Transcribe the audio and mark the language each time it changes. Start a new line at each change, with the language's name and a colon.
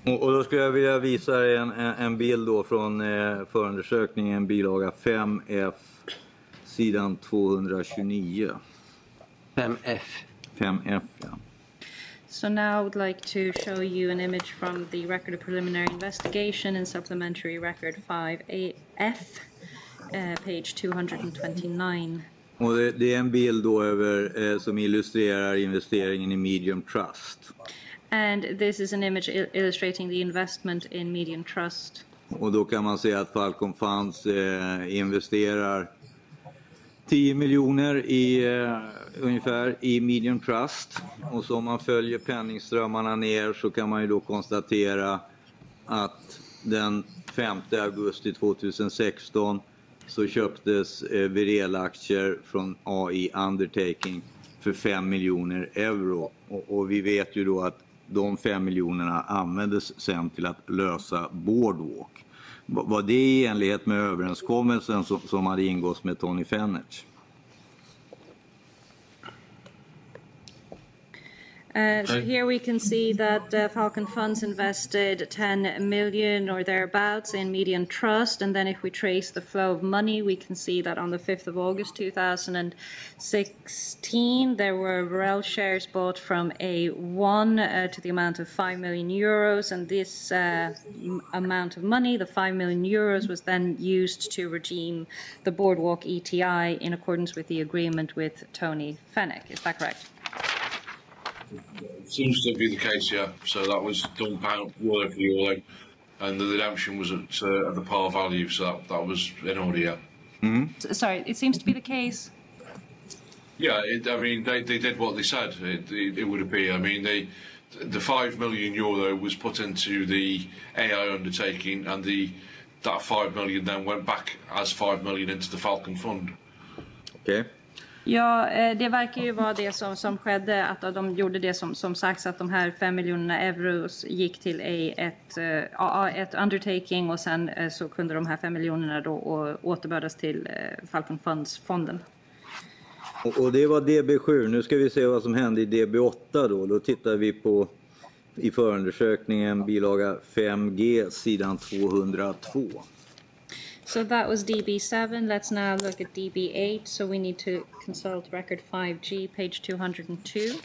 Swedish: Och då skulle jag vilja visa en bild då från förundersökningen, bilaga 5F, sidan 229. 5F, ja.
English: So now I would like to show you an image from the record of preliminary investigation in supplementary record 5F, page 229.
Swedish: Och det är en bild då över, som illustrerar investeringen i Medium Trust.
English: And this is an image illustrating the investment in Medium Trust.
Swedish: Och då kan man se att Falcon Funds investerar 10 miljoner ungefär i Medium Trust. Och så om man följer penningströmmarna ner så kan man ju då konstatera att den 5 augusti 2016 så köptes Werel-aktier från AI Undertaking för 5 miljoner euro. Och vi vet ju då att de 5 miljonerna användes sen till att lösa Boardwalk. Var det i enlighet med överenskommelsen som hade ingåtts med Tony Fennert?
English: So here we can see that Falcon Funds invested 10 million or thereabouts in Median Trust, and then if we trace the flow of money, we can see that on the 5th of August 2016 there were Werel shares bought from A1 to the amount of 5 million euros, and this amount of money, the 5 million euros, was then used to redeem the Boardwalk ETI in accordance with the agreement with Tony Fennec. Is that correct? Seems to be the case, yeah. So that was done pound euro for euro, and the redemption was at the par value, so that was in order, yeah. Mm-hmm. Sorry, it seems to be the case. Yeah, I mean, they did what they said. It would appear. I mean, the 5 million euro was put into the AI undertaking, and that 5 million then went back as 5 million into the Falcon Fund. Okay.
Swedish: Ja, det verkar ju vara det som skedde, att de gjorde det som sagts, att de här 5 miljonerna euros gick till ett undertaking, och sen så kunde de här 5 miljonerna då återbördas till Falcon Funds-fonden. Och det var DB7. Nu ska vi se vad som hände i DB8 då. Då tittar vi på i förundersökningen bilaga 5G, sidan 202.
English: So that was DB7. Let's now look at DB8. So we need to consult record 5G, page 202.